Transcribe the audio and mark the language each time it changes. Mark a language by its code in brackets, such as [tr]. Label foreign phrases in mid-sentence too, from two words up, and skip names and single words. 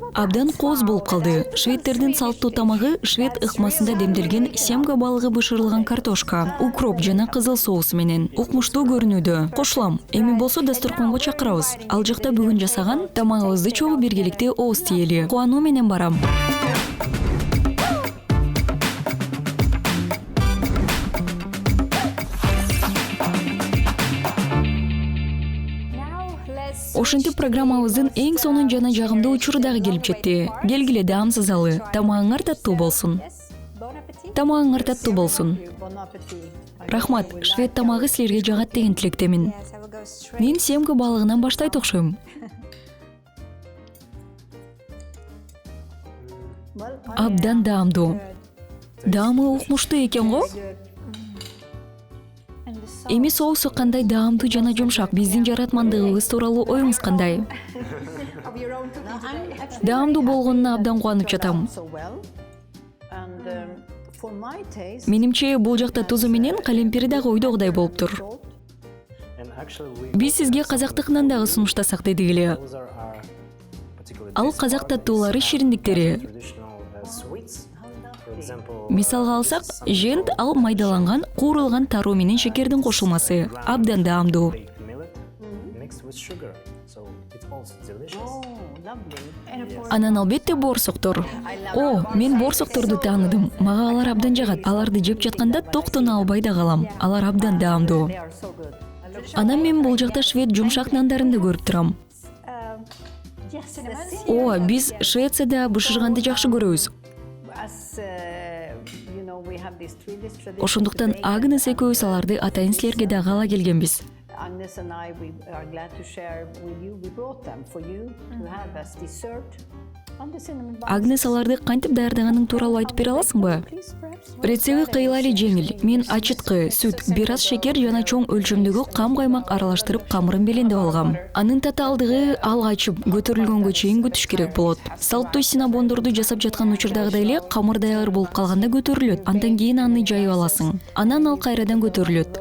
[ky] Абдан кооз болуп калды. Шведтердин салттуу тамагы швед ыкмасында демделген семга балыгы бышырылган картошка, укроп жана кызыл соус менен. Укмуштуу көрүнүүдө. Кошулам. Эми болсо дасторконго чакырабыз. Ал жакта бүгүн жасаган тамагыбызды чогуу биргеликте ооз тиели. Кубануу менен барам. [en] Now let's [ky] Ошентип программабыздын эң сонун жана жагымдуу учуру дагы келип жетти. Келгиле даамсыз алы. Тамагыңар таттуу болсун. [fr] yes. Bon appetit. [ky] Тамагыңар таттуу болсун. [fr] Bon appetit. [ky] Рахмат, швед тамагы силерге жагат деген тилектемин. [en] Yes, I will go straight. [ky] Мен семга балыгынан баштайт окшойм. [en] Well, [ky] Абдан даамдуу. Даамы укмуштуу экен го? [en] And the sauce. [ky] Эми соусу кандай даамдуу жана жумшак, биздин жаратмандыгыбыз тууралуу оюңуз кандай? [en] Of your own cooking today. [ky] Даамдуу болгонуна абдан кубанып жатам. [en] so well. And for my taste, [ky] Менимче бул жакта тузу менен калемпири дагы ойдогудай болуптур. [en] salt, And actually we [ky] Биз сизге казактыкынан дагы сунуштасак дедик эле. [en] those are our particular [ky] Ал казак таттуулары, шириндиктери. [en] traditional sweets. For example, [ky] Мисалга алсак, жент ал майдаланган, куурулган таруу менен шекердин кошулмасы. Абдан даамдуу. [en] baked millet mixed with sugar. So it's also delicious. oh, And of course, [ky] Анан албетте боорсоктор. О, мен боорсокторду тааныдым. Мага алар абдан жагат. Аларды жеп жатканда токтоно албай да калам. Алар абдан даамдуу. [en] They are so good. [ky] Анан мен бул жакта швед жумшак нандарын да көрүп турам. [en] yes, cinnamon. [ky] О, биз Швецияда бышырганды жакшы көрөбүз. [en] As you know, we have these Swedish traditions. [ky] Ошондуктан Агнес экөөбүз аларды атайын силерге дагы ала келгенбиз. [en] Agnes and I, we are glad to share with you. We brought them for you to have as dessert. And the cinnamon buns. [ky] Агнес аларды кантип даярдаганын тууралуу айтып бере аласыңбы? [en] Please, perhaps. [ky] Рецепти кыйла эле жеңил. Мен ачыткы, сүт, бир аз шекер жана чоң өлчөмдөгү кам каймак аралаштырып камырын белендеп алгам. Анын татаалдыгы алга ачып көтөрүлгөнгө чейин күтүш керек болот. Салттуу синабондорду жасап жаткан учурдагыдай эле камыр даяр болуп калганда көтөрүлөт. Андан кийин аны жайып аласың. Анан ал кайрадан көтөрүлөт.